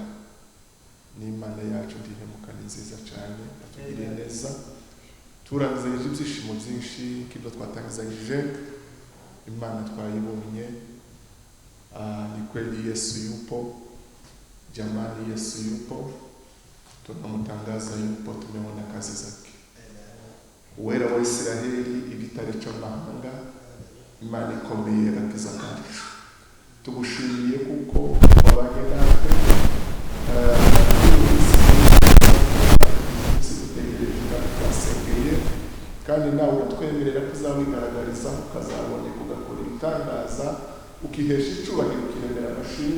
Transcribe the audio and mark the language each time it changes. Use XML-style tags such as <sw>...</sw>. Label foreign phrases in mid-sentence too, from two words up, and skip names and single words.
<rw>N'Imana yacu ndihemuka ni nziza cyane atugiriye neza. Turangizanyije ibyishimo byinshi k'ibyo twatangizanyije. Imana twayibonye.</rw> <sw>Ni kweli Yesu yupo, jamani Yesu yupo, tunamtangaza yupo, tumeona kazi zake.</sw> <rw>Uwera wa Israheli igitare cy'amahanga, Imana ikomeye agakiza kacu. Tugushimiye kuko wabanye natwe kandi nawe uratwemerera ko uzawigaragariza ukazaboneka ugakora ibitangaza ukihesha icyubahiro ukiremera amashimwe.</rw>